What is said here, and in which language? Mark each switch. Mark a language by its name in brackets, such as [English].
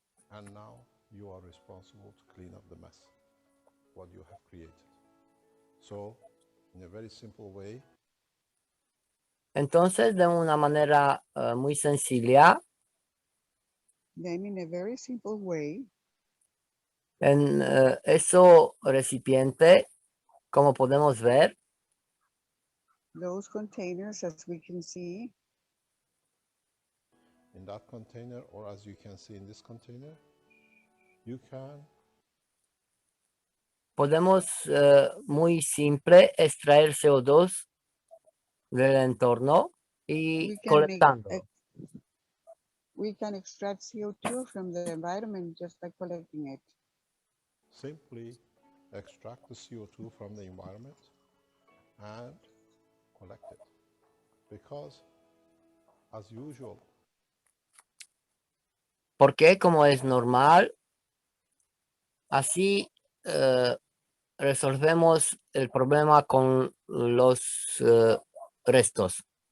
[English] And now you are responsible to clean up the mess, what you have created. So, in a very simple way, [Spanish] Entonces, de una manera muy sencilla, [English] Then in a very simple way, [Spanish] en eso recipiente, como podemos ver, [English] those containers, as we can see, in that container, or as you can see in this container, you can [Spanish] podemos muy simple extraer CO2 del entorno y [English] we can [Spanish] colectando. [English] we can extract CO2 from the environment just by collecting it. simply extract the CO2 from the environment and collect it. Because, as usual, [Spanish] Porque como es normal, así resolvemos el problema con los restos.